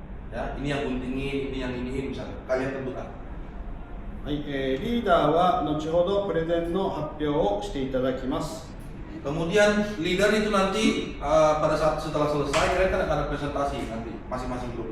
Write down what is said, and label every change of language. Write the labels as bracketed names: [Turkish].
[Indonesian] Ya, ini yang guntingin, ini yang iniin misalnya. Kalian tentukan. [Japanese] はい、リーダーは後ほどプレゼンの発表をしていただきます。 [Indonesian] Kemudian leader itu nanti pada saat setelah selesai kalian kan akan ada presentasi nanti masing-masing grup.